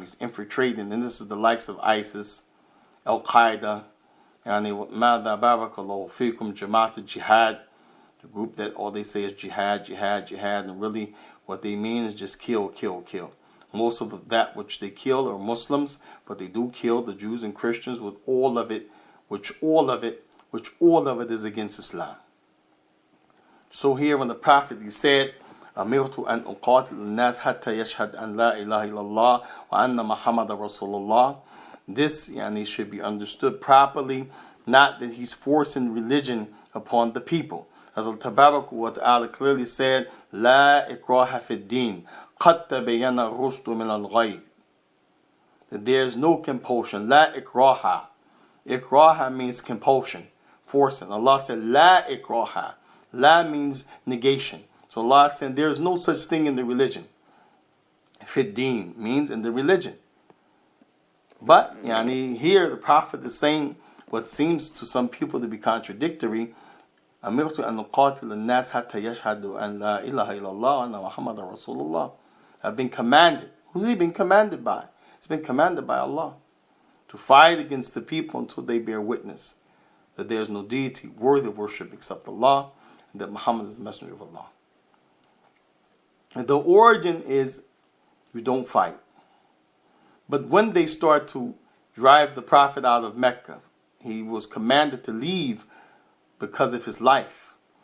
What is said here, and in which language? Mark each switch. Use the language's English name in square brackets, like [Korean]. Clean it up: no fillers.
[English] He's infiltrating, and this is the likes of ISIS, Al-Qaeda, Mada Barakallahu Fikum, Jamaat al-Jihad, the group that all they say is jihad, jihad, jihad, and really What they mean is just kill, kill, kill. Most of that which they kill are Muslims, but they do kill the Jews and Christians with all of it, which all of it is against Islam. [Arabic] So here when the Prophet, he said, أمرت أن أقاتل الناس حتى يشهد أن لا إله إلا الله وأن محمد رسول الله. [English] This should be understood properly, not that he's forcing religion upon the people. [Arabic] As Allah Tabarak wa Ta'ala clearly said, لا إكراه في الدين قد تبين الرشد من الغي. [English] That there is no compulsion. [Arabic] لا إكراه. [English] إكراه means compulsion, forcing. Allah said لا إكراه. La means negation. So Allah said there is no such thing in the religion. Fit deen means in the religion. But here the Prophet is saying what seems to some people to be contradictory. [Arabic] أمرت أن أقاتل الناس حتى يشهدوا أن لا إله إلا الله وأن محمد رسول الله. [English] I've been commanded. Who's he been commanded by? It's been commanded by Allah to fight against the people until they bear witness that there is no deity worthy of worship except Allah, and that Muhammad is the messenger of Allah. And the origin is you don't fight. But when they start to drive the Prophet out of Mecca, he was commanded to leave because of his life.